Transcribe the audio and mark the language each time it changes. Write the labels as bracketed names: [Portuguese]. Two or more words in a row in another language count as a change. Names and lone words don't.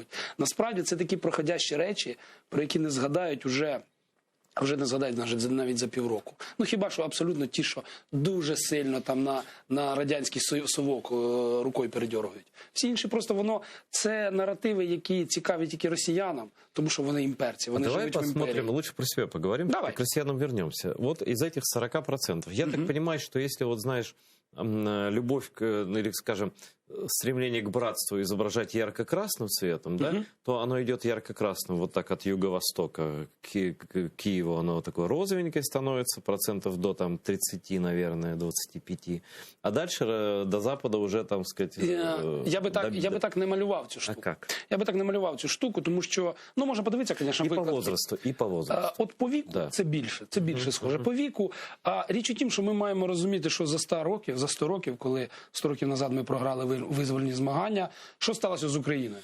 [Ukrainian] Насправді це такі проходящі речі, про які не згадають вже не згадають навіть за півроку. Ну хіба що абсолютно ті, що дуже сильно там на радянський совок рукою передьоргують. Всі інші просто це наративи, які цікаві тільки росіянам, тому що вони імперці, вони живуть в імперії. [Russian] Давай посмотрим, лучше про себя поговорим, Давай. к россиянам вернемся. Вот из этих 40%, я так понимаю, что если вот знаешь, любовь, или, скажем, стремление к братству изображать ярко-красным цветом, да, то оно идет ярко-красным вот так от юго-востока к Киеву, оно такое розовенькое становится, процентов до там 30, наверное, 25, а дальше до запада уже, там, сказать... [Ukrainian] Я би так не малював цю штуку. [Russian] А как? [Ukrainian] Я би так не малював цю штуку, тому що, можна подивитися, звісно, і [Russian] по возрасту. [Ukrainian] От по віку це більше схоже. По віку, а річ у тім, що ми маємо розуміти, що за 100 років, коли 100 років назад ми програли визвольні змагання, що сталося з Україною?